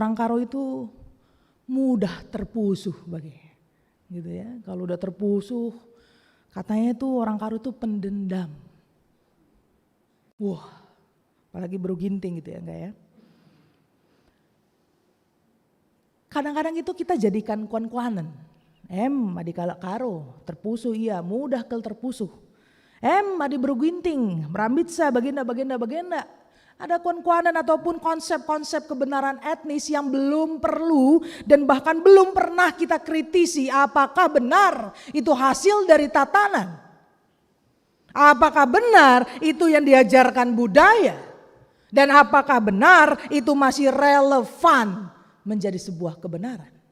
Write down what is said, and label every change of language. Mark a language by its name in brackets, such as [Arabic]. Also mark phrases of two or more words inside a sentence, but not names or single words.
[Indonesian] Orang Karo itu mudah terpusuh gitu ya. Kalau udah terpusuh, katanya itu orang karo itu pendendam. Wah, apalagi baru ginting gitu ya, enggak ya? Kadang-kadang itu kita jadikan kuan-kuanan. [Batak Karo] Adi kalak karo, terpusuh iya, mudah kel terpusuh. Adi baru ginting, merambitsa, bagenda. [Indonesian] Ada kuan-kuanan ataupun konsep-konsep kebenaran etnis yang belum perlu dan bahkan belum pernah kita kritisi apakah benar itu hasil dari tatanan. Apakah benar itu yang diajarkan budaya dan apakah benar itu masih relevan menjadi sebuah kebenaran.